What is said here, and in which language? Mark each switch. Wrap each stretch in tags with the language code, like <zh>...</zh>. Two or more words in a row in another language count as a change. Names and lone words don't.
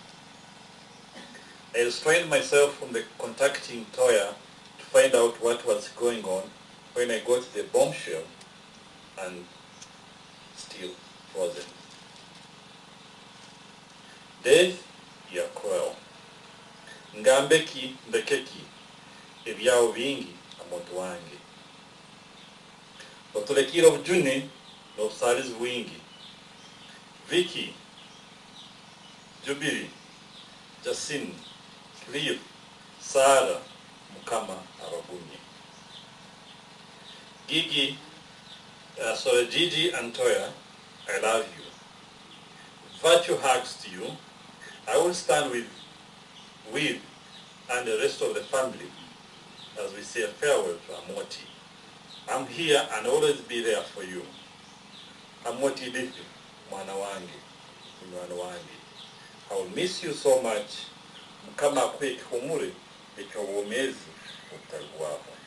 <en>I restrained myself from contacting Toya to find out what was going on when I got the bombshell and still frozen. Death ya cruel.</en> <ttj>Ngambeki mbekeki ebyao bingi amuntu wange. Otulekira obujune n'obusalizi bwingi Vicky, Jubilee, Jacinth, Cliff, Sarah, Mukama, Arabunye.</ttj> <en>Gigi and Toya, I love you. Virtue hugs to you. I will stand with and the rest of the family as we say a farewell to Amooti. I'm here and always be there for you.</en> <ttj>Amooti Edith, mwana wange, mwana wange.</ttj> <en>I will miss you so much.</en> <ttj>Mukama akwe kihumure eky'obwomezi obutagwaho.</ttj>